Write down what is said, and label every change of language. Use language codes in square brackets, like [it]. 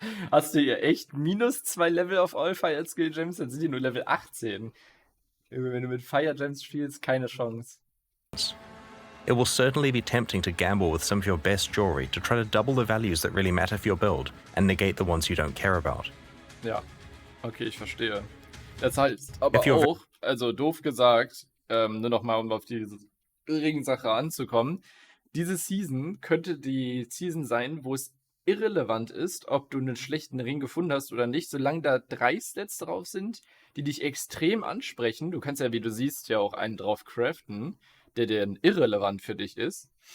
[de] Hast du hier echt minus 2 Level auf All Fire Skill Gems? Dann sind die nur Level 18. Wenn du mit Fire Gems spielst, keine Chance. [en] It will certainly be tempting to gamble with some of your best jewelry to try to double the values that really matter for your build and negate the ones you don't care about. [de] Ja. Okay, ich verstehe. Das heißt aber auch, also doof gesagt, nur nochmal, um auf diese Ring-Sache anzukommen, diese Season könnte die Season sein, wo es irrelevant ist, ob du einen schlechten Ring gefunden hast oder nicht, solange da 3 Stats drauf sind, die dich extrem ansprechen. Du kannst ja, wie du siehst, ja auch einen drauf craften, der dann irrelevant für dich ist.